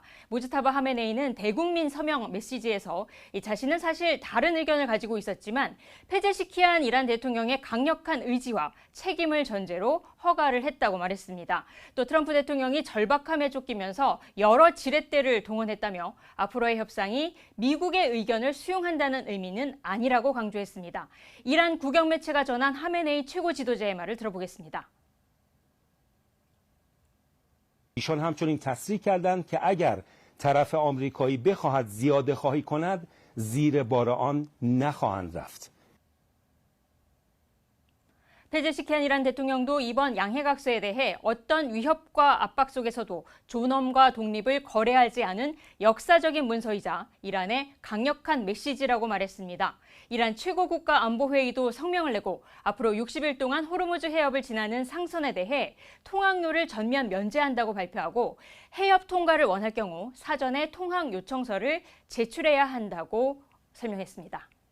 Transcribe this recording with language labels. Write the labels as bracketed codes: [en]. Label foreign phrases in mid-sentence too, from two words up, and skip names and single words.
[ko] 모즈타바 하메네이는 대국민 서명 메시지에서 자신은 사실 다른 의견을 가지고 있었지만 페제시키안 이란 대통령의 강력한 의지와 책임을 전제로 허가를 했다고 말했습니다. 또 트럼프 대통령이 절박함에 쫓기면서 여러 지렛대를 동원했다며 앞으로의 협상이 미국의 의견을 수용한다는 의미는 아니라고 강조했습니다. 이란 국영 매체가 전한 하메네이 최고 지도자의 말을 들어보겠습니다. [fa] ایشان همچنین تصریح کردند که اگر طرف آمریکایی بخواهد زیاده خواهی کند زیر بار آن نخواهند رفت. [ko] 페제시키안 이란 대통령도 이번 양해각서에 대해 어떤 위협과 압박 속에서도 존엄과 독립을 거래하지 않은 역사적인 문서이자 이란의 강력한 메시지라고 말했습니다. 이란 최고국가안보회의도 성명을 내고 앞으로 60일 동안 호르무즈 해협을 지나는 상선에 대해 통항료를 전면 면제한다고 발표하고 해협 통과를 원할 경우 사전에 통항 요청서를 제출해야 한다고 설명했습니다.